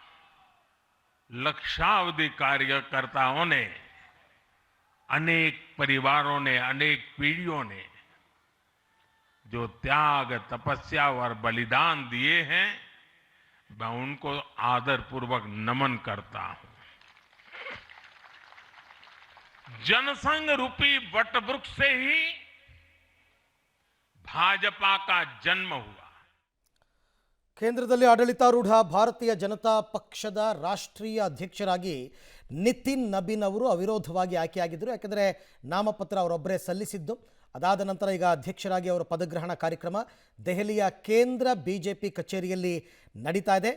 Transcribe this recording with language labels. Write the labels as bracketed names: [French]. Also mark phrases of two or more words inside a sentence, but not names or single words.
[Hindi] लक्षावधि कार्यकर्ताओं ने, अनेक परिवारों ने, अनेक पीढ़ियों ने जो त्याग, तपस्या और बलिदान दिए हैं, मैं उनको आदरपूर्वक नमन करता हूं। जनसंघ रूपी वटवृक्ष से ही भाजपा का जन्म हुआ। [Kannada] ಕೇಂದ್ರದಲ್ಲಿ ಆಡಳಿತಾರೂಢ ಭಾರತೀಯ ಜನತಾ ಪಕ್ಷದ ರಾಷ್ಟ್ರೀಯ ಅಧ್ಯಕ್ಷರಾಗಿ ನಿತಿನ್ ನಬೀನ್ ಅವರು ಅವಿರೋಧವಾಗಿ ಆಯ್ಕೆಯಾಗಿದ್ದರು. ಯಾಕೆಂದರೆ ನಾಮಪತ್ರ ಅವರೊಬ್ಬರೇ ಸಲ್ಲಿಸಿದ್ದು. ಅದಾದ ನಂತರ ಈಗ ಅಧ್ಯಕ್ಷರಾಗಿ ಅವರ ಪದಗ್ರಹಣ ಕಾರ್ಯಕ್ರಮ ದೆಹಲಿಯ ಕೇಂದ್ರ ಬಿಜೆಪಿ ಕಚೇರಿಯಲ್ಲಿ ನಡೀತಾ ಇದೆ.